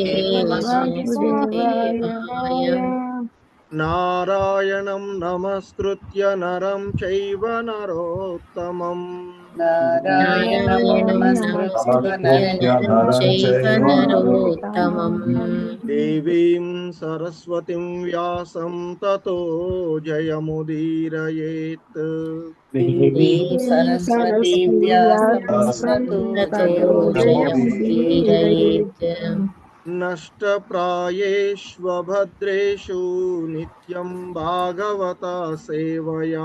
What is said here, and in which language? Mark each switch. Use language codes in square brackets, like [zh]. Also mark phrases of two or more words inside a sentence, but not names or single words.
[sa] వాసుదేవాయ. नारायणं नमस्कृत्य नरं चैव नरोत्तमं. नारायणं नमस्कृत्य नरं चैव नरोत्तमं. देवीं सरस्वतिं व्यासं ततो जयमुदीरयेत्. देवीं सरस्वतीं व्यासं ततो जयमुदीरयेत्. नष्टप्रायेष्वभद्रेषु नित्यं भागवत सेवया.